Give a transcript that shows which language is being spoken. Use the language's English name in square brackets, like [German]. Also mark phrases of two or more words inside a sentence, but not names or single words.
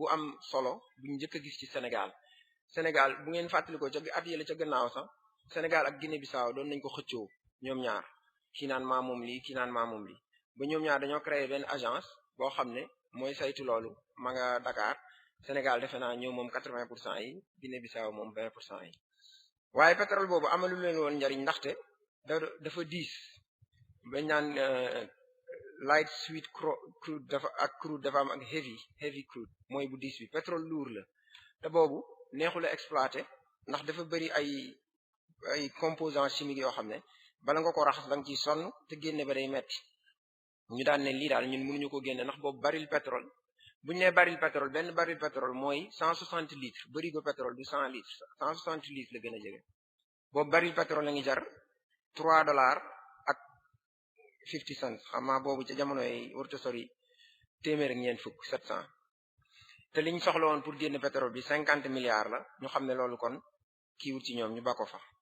[Wolof] am solo buñ njëkk a gis ci Sénégal bu ngeen fàttalikoo ca at yële ca gannaaw sax Sénégal ak Guinée-Bissau doon nañ ko xëccoo ñoom ñaar kii naan maa moom lii kii naan maa moom lii ba ñoom ñaar dañoo créé benn agence boo xam ne mooy saytu loolu ma nga Dakar Sénégal defe naa ñëw moom 80% yi Guinée-Bissau moom 20% yi waaye pétrole boobu amalu leen woon njariñ ndaxte dafa diis bañ naan [English] light sweet crude [Wolof] dafa ak crude dafa am ak [English] heavy crude [Wolof] mooy bu diis bi [French] pétrole lourd [Wolof] la te boobu neexul a exploité ndax dafa bëri ay [French] composants chimiques [Wolof] yoo xam ne bala nga ko raxas da nga ciy sonn te génne ba day metti ñu daan ne lii daal ñun mënuñu ko génne ndax boobu [French] baril pétrole [Wolof] bu ñu nee [French] baril pétrole [Wolof] benn [French] baril pétrole [Wolof] mooy 160 litres barigo pétrole du 100 litres 160 litres la gën a jege boobu [French] baril pétrole [Wolof] la ngi jar $3 ak 50 cents xam naa boobu ca jamono yi warta sori téeméer ak ñeent fukk 700 te liñ soxla woon pour génne pétrole bi 50 milliards la ñu xam ne loolu kon kiiwut ci ñoom ñu ba ko fa